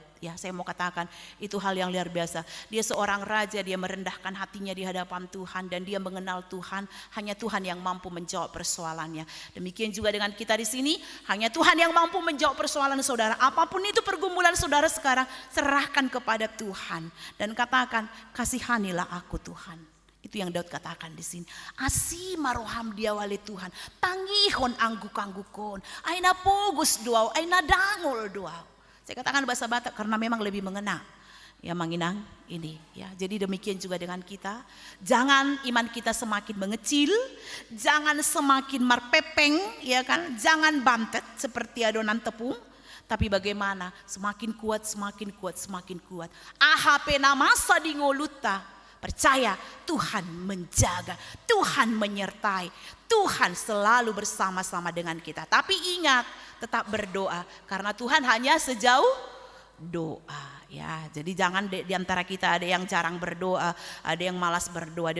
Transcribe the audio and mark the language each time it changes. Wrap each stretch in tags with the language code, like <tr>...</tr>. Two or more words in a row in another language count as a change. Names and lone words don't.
<id>Ya, saya mau katakan itu hal yang luar biasa. Dia seorang raja, dia merendahkan hatinya di hadapan Tuhan dan dia mengenal Tuhan. Hanya Tuhan yang mampu menjawab persoalannya. Demikian juga dengan kita di sini, hanya Tuhan yang mampu menjawab persoalan saudara. Apapun itu pergumulan saudara sekarang, serahkan kepada Tuhan dan katakan, kasihanilah aku Tuhan. Itu yang Daud katakan di sini.</id> <bbc>Asi maroham dia wali Tuhan, tangihon angguk-anggukon, aina pogus doa, aina dangol doa.</bbc> <id>Saya katakan bahasa Batak karena memang lebih mengena. Ya Manginang ini ya. Jadi demikian juga dengan kita. Jangan iman kita semakin mengecil, jangan semakin marpepeng ya kan, jangan bantet seperti adonan tepung. Tapi bagaimana? Semakin kuat, semakin kuat, semakin kuat.</id> <bbc>AHP namasa di ngoluta.</bbc> <id>Percaya Tuhan menjaga, Tuhan menyertai, Tuhan selalu bersama-sama dengan kita. Tapi ingat, tetap berdoa karena Tuhan hanya sejauh doa ya. Jadi jangan di antara kita ada yang jarang berdoa, ada yang malas berdoa.</id>